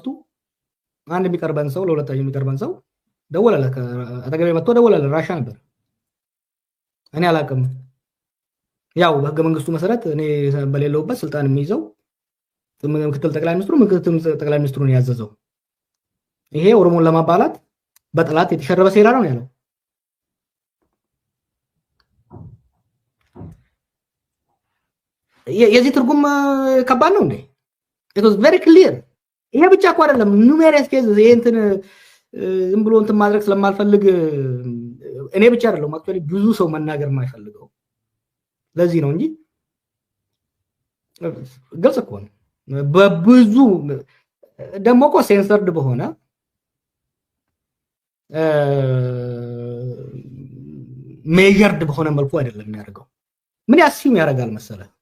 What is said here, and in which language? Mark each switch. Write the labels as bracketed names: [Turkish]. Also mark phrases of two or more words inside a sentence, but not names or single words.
[Amharic] አንድ የሚቀርበን ሰው ለሁለታችን የሚቀርበን ሰው ደወለለ። አጠገቤ መጥቶ ደወለለ። ራሻ ነበር። እኔ አላውቅም። ያው በህገ መንግስቱ መሰረት እኔ በሌለውበት ስልጣን የሚይዘው ምክትል ጠቅላይ ሚኒስትሩ ነው ያዘዘው። ይሄ ኦሮሞን ለማባላት በጠላት የተሸረበ ሴራ ነው ያለው። የዚህ ትርጉም ከባድ ነው እንዴ? [English] it was very clear። [Amharic] ይሄ ብቻ እኮ አይደለም [English] numerous cases። [Amharic] ይሄ እንትን ዝም ብሎ እንትን ማድረግ ስለማልፈልግ እኔ ብቻ አይደለም actually ብዙ ሰው መናገር የማይፈልገው ለዚህ ነው እንጂ ግልጽ እኮ ነው። በብዙ ደግሞ እኮ ሴንሰርድ በሆነ ሜጀርድ በሆነ መልኩ አይደለም የሚያደርገው። ምን ያስሲም ያደርጋል መሰለ?